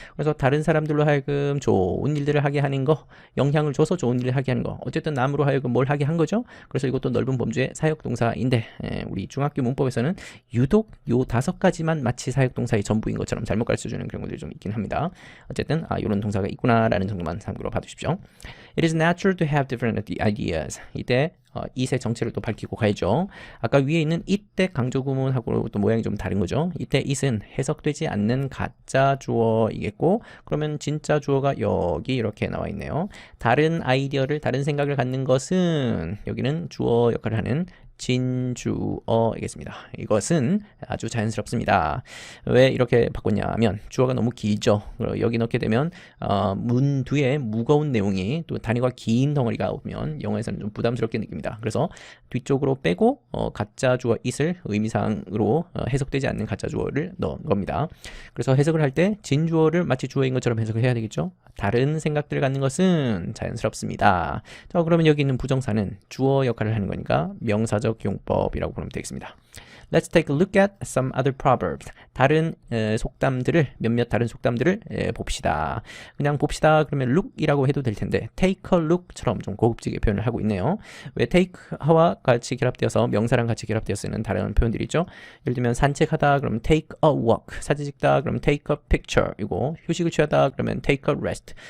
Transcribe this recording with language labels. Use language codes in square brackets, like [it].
[ko] 그래서 다른 사람들로 하여금 좋은 일들을 하게 하는 거, 영향을 줘서 좋은 일을 하게 하는 거, 어쨌든 남으로 하여금 뭘 하게 한 거죠. 그래서 이것도 넓은 범주의 사역동사인데 우리 중학교 문법에서는 유독 요 5가지만 마치 사역동사의 전부인 것처럼 잘못 가르쳐주는 그런 것들이 좀 있긴 합니다. 어쨌든 이런 동사가 있구나라는 정도만 참고로 봐두십시오. [en] It is natural to have different ideas. [ko] 이때 it의 정체를 또 밝히고 가야죠. 아까 위에 있는 이때 강조구문하고 또 모양이 좀 다른 거죠. 이때 it은 해석되지 않는 가짜 주어이겠고 그러면 진짜 주어가 여기 이렇게 나와 있네요. 다른 아이디어를 다른 생각을 갖는 것은 여기는 주어 역할을 하는 진주어이겠습니다. 이것은 아주 자연스럽습니다. 왜 이렇게 바꿨냐 하면 주어가 너무 길죠. 여기 넣게 되면 문 뒤에 무거운 내용이 또 단위가 긴 덩어리가 오면 영어에서는 좀 부담스럽게 느낍니다. 그래서 뒤쪽으로 빼고 가짜 주어 it을 의미상으로 해석되지 않는 가짜 주어를 넣은 겁니다. 그래서 해석을 할 때 진주어를 마치 주어인 것처럼 해석을 해야 되겠죠. 다른 생각들을 갖는 것은 자연스럽습니다. 자, 그러면 여기 있는 부정사는 주어 역할을 하는 거니까 명사적 용법이라고 보면 되겠습니다. [en] Let's take a look at some other proverbs. [ko] 다른 속담들을 몇몇 다른 속담들을 봅시다. 그냥 봅시다 그러면 look이라고 해도 될 텐데 [en] take a look [ko] 처럼 좀 고급지게 표현을 하고 있네요. 왜 take와 같이 결합되어서 명사랑 같이 결합되어 쓰는 다른 표현들이 있죠. 예를 들면 산책하다 그러면 [en] take a walk, [ko] 사진 찍다 그러면 [en] take a picture, [ko] 이고 휴식을 취하다 그러면 [en] take a rest.